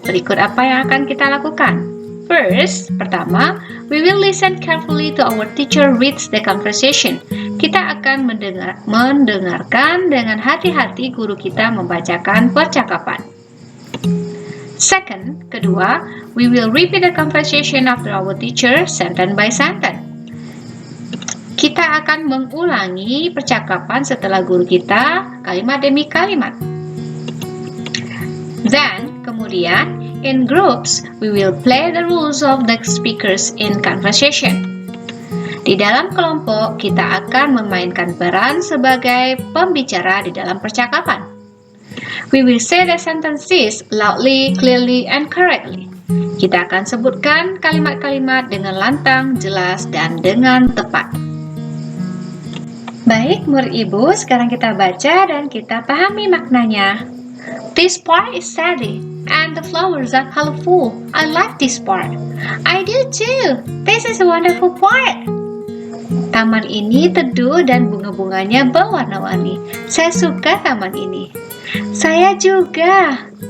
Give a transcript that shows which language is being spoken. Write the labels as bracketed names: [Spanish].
[Indonesian] Berikut apa yang akan kita lakukan. [English] First, pertama, we will listen carefully to our teacher reads the conversation. [Indonesian] Kita akan mendengarkan dengan hati-hati guru kita membacakan percakapan. [English] Second, kedua, we will repeat the conversation after our teacher sentence by sentence. [Indonesian] Kita akan mengulangi percakapan setelah guru kita kalimat demi kalimat. [English] Then, kemudian, in groups, we will play the roles of the speakers in conversation. [Indonesian] Di dalam kelompok, kita akan memainkan peran sebagai pembicara di dalam percakapan. [English] We will say the sentences loudly, clearly, and correctly. [Indonesian] Kita akan sebutkan kalimat-kalimat dengan lantang, jelas, dan dengan tepat. Baik, murid ibu, sekarang kita baca dan kita pahami maknanya. [English] This part is saddy, and the flowers are colorful. I like this part. I do too. This is a wonderful part. [Indonesian] Taman ini teduh dan bunga-bunganya berwarna-warni. Saya suka taman ini. Saya juga.